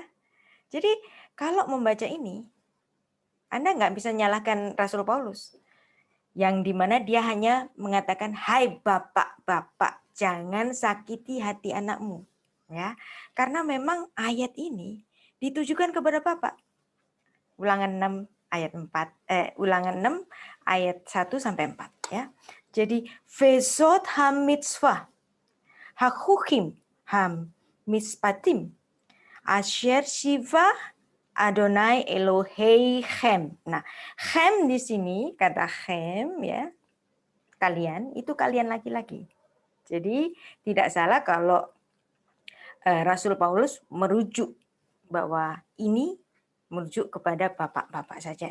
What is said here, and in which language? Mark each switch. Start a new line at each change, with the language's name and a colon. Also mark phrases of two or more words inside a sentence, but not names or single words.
Indonesian: Jadi kalau membaca ini, Anda nggak bisa nyalahkan Rasul Paulus, yang dimana dia hanya mengatakan, hai bapak-bapak, jangan sakiti hati anakmu. Ya, karena memang ayat ini ditujukan kepada bapak. Ulangan 6 ayat 4, Ulangan 6 ayat 1 sampai 4. Ya. Jadi,
Hebrew: וזאת המצוה, החקים והמשפטים, אשר צוה אדני אלהיכם.
Indonesian: Nah, chem di sini, kata chem ya, kalian, itu kalian laki-laki. Jadi tidak salah kalau Rasul Paulus merujuk bahwa ini merujuk kepada bapak-bapak saja.